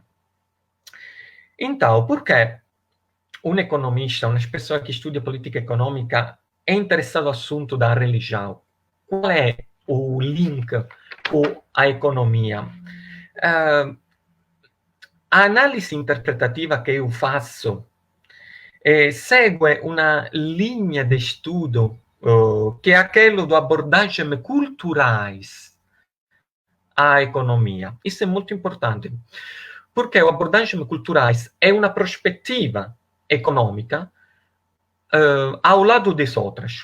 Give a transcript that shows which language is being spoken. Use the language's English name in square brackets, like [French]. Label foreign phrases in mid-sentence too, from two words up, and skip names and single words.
[Portuguese] Então, por que um economista, uma pessoa que estuda política econômica, é interessado no assunto da religião? Qual é o link com a economia? a [Italian] analisi interpretativa che io faccio [Portuguese] segue una linha de estudo que é aquilo do abordagem culturais à economia. Isso é muito importante, porque o abordagem culturais é uma perspectiva econômica ao lado das outras.